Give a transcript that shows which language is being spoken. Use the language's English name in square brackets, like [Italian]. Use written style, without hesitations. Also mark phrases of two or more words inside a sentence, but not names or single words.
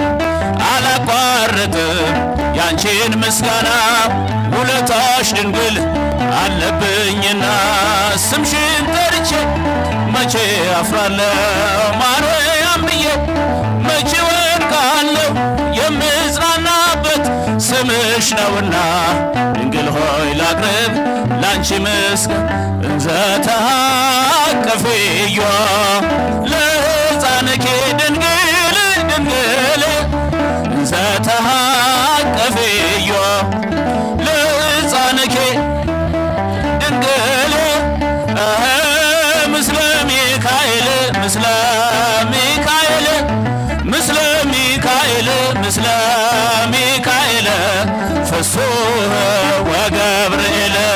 [Amharic] አላቋርጥም ያንቺን ምስጋና። ውለታሽ ድንግል አለብኝና ስምሽን ጠርቼ መቼ አፍራለሁ? ማርያም ብዬ መቼ ወድቃለሁ? የምጽናናበት ስምሽ ነውና ድንግል ሆይ ላቅርብ ላንቺ ምስጋና። እንዘ [Geez] ተሐቀፍዮ ለሕፃንኪ ድንግል ድንግል እንዘ ተሐቀፍዮ ለሕፃንኪ ድንግል ምስለ ሚካኤል ምስለ ሚካኤል ምስለ ሚካኤል ምስለ ሚካኤል ፍሱህ ወገብርኤል